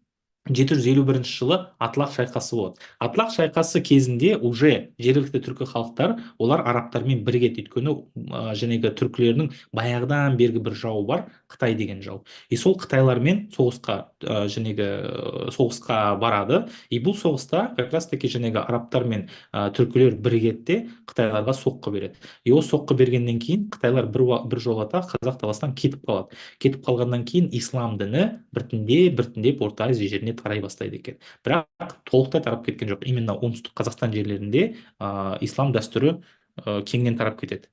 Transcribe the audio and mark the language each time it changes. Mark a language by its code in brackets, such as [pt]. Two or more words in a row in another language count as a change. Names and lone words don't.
[kk] Кейін 751 жылы атлах шайқасы болады. Атлах шайқасы кезінде уже жергілікті түркі халықтар олар арабтармен бірігеді, өйткені жәнегі түркілердің баяғыдан бергі бір жауы бар, Қытай деген жау. И сол қытайлармен соғысқа барады. И бұл соғыста [ru] как раз таки [kk] жәнегі арабтар мен түркілер бірігеді де қытайларға соққы береді. И ол соққы бергеннен кейін қытайлар бір жолата қазақ даласынан кетіп қалады. Кетіп қалғаннан кейін ислам діні біртіндеп біртіндеп Орта Азия жеріне тарай бастайды екен. Бірақ толықтай тарап кеткен жоқ. Именно оңтүстік Қазақстан жерлерінде ислам дәстүрі кеңінен тарап кетеді.